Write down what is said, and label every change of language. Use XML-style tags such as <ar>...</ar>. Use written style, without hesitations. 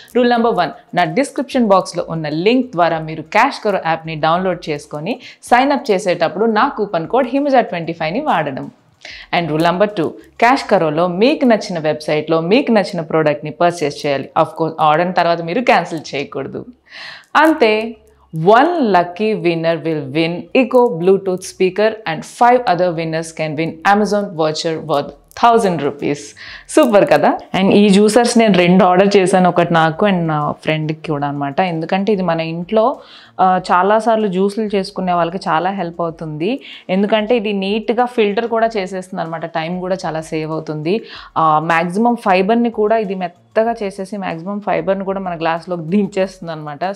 <te>Rule number 1, నా description బాక్స్లో ఉన్న లింక్ ద్వారా మీరు క్యాష్ కరో యాప్ని డౌన్లోడ్ చేసుకొని సైన్ అప్ చేసేటప్పుడు నా కూపన్ కోడ్ HIMAJA25ని వాడడం. అండ్ రూల్ నెంబర్ 2, క్యాష్ కరోలో మీకు నచ్చిన వెబ్సైట్లో మీకు నచ్చిన ప్రోడక్ట్ని పర్చేస్ చేయాలి. ఆఫ్కోర్స్ ఆర్డర్ తర్వాత మీరు క్యాన్సిల్ చేయకూడదు. అంతే.</te> <en>1 lucky winner will win Eco Bluetooth speaker and 5 other winners can win Amazon voucher worth 1000 rupees.</en> <te>Super కదా. అండ్ ఈ జ్యూసర్స్ నేను 2 ఆర్డర్ చేశాను, ఒకటి నాకు అండ్ నా ఫ్రెండ్కి కూడా అనమాట. ఎందుకంటే ఇది మన ఇంట్లో చాలాసార్లు జ్యూసులు చేసుకునే వాళ్ళకి చాలా హెల్ప్ అవుతుంది. ఎందుకంటే ఇది నీట్గా ఫిల్టర్ కూడా చేసేస్తుంది అనమాట. టైం కూడా చాలా సేవ్ అవుతుంది. మ్యాక్సిమం ఫైబర్ని కూడా ఇది మెత్తగా చేసేసి మ్యాక్సిమం ఫైబర్ని కూడా మన గ్లాస్లోకి దించేస్తుంది అనమాట.</te>